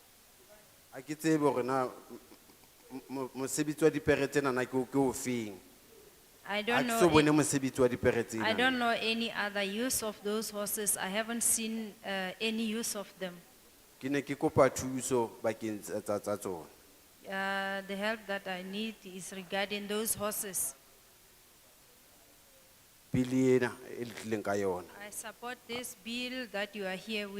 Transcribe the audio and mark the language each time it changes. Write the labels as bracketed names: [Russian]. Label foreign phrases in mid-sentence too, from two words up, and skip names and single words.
[Southern Sotho] Ha ke tsebe hore na mosebetsi wa dipere tsena na ke o feng [English] I [Southern Sotho] Ha [English] don't [Southern Sotho] ke [English] know. [Southern Sotho] so bone mosebetsi wa dipere tsena. [English] I don't know any other use of those horses. I haven't seen any use of them. [Southern Sotho] Ke ne ke kopa thuso bakeng tsa tsona. [English] The help that I need is regarding those horses. [Southern Sotho] Bili ena e le tlileng ka yona. [English] I support this bill that you are here with.